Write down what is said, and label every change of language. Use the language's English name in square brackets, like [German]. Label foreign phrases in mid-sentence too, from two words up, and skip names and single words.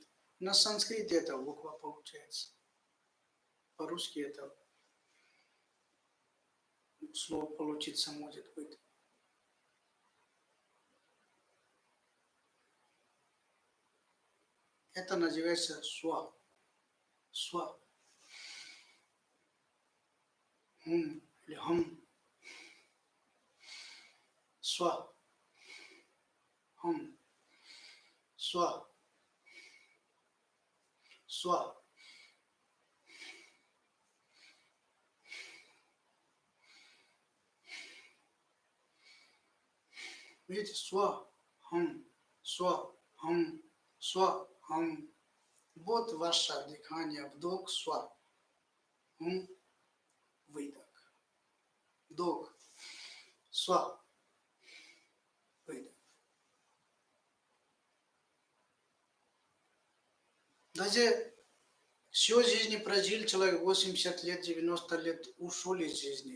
[Russian] На санскрите это буква получается. По-русски это слово получиться может быть. Это называется сва. Сва. Хум или хум. Сва. Хум. Сва. Сва. Видите, [Sanskrit] сва, хум, сва, хум, сва, хум. [Russian] Вот ваше дыхание, вдох, [Sanskrit] сва, хум, [Russian] выдох. Вдох, сва, выдох. Даже всю жизнь прожил человек 80 лет, 90 лет, ушел из жизни.